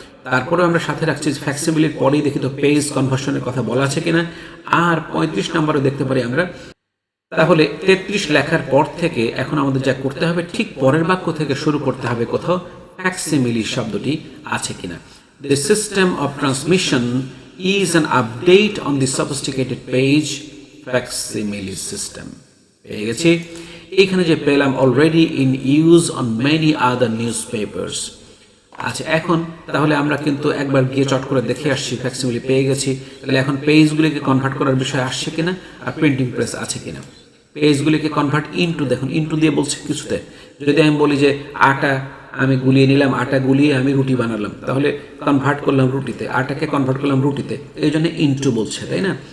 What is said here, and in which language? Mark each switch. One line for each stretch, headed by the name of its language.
Bangla: তারপরে আমরা সাথে রাখছি ফ্যাক্সিমিলির পরেই দেখি তো পেজ কনভার্সনের কথা বলা আছে কিনা। আর 35 নম্বরে দেখতে পারি আমরা। তাহলে 33 লেখার পর থেকে এখন আমাদের যা করতে হবে, ঠিক পরের বাক্য থেকে শুরু করতে হবে কোথাও ফ্যাক্সিমিলি শব্দটি আছে কিনা।
English: The system of transmission is an update on the sophisticated page facsimile system.
Bangla: পেয়ে গেছি। এইখানে যে পেলাম
English: Already in use on many other newspapers.
Bangla: আচ্ছা এখন তাহলে আমরা কিন্তু একবার গিয়ে চট করে দেখে আসছি, ফ্যাক্সিমিলি পেয়ে গেছি। তাহলে এখন পেজগুলিকে কনভার্ট করার বিষয় আসছে কিনা, আর প্রিন্টিং প্রেস আছে কিনা। পেজগুলিকে কনভার্ট ইনটু, দেখুন ইনটু দিয়ে বলছে কিছুতে। যদি আমি বলি যে আটা আমি গুলিয়ে নিলাম, আটা গুলিয়ে আমি রুটি বানালাম, তাহলে কনভার্ট করলাম রুটিতে, আটাকে কনভার্ট করলাম রুটিতে, এই জন্য ইনটু বলছে, তাই না?